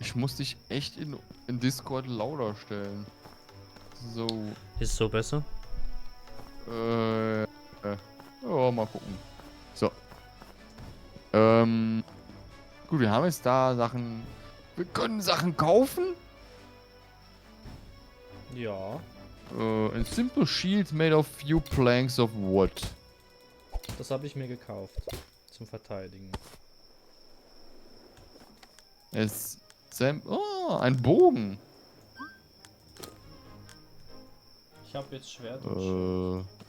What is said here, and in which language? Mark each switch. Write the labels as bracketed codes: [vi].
[de] Ich muss dich echt in Discord lauter stellen. So. Ist so besser? Ja, mal gucken. So. Gut, wir haben jetzt da Sachen. Wir können Sachen kaufen. Ja, [en] A simple shield made of few planks of wood. [de] das habe ich mir gekauft. Zum Verteidigen. Es. Oh, ein Bogen. Ich habe jetzt Schwert und Schild.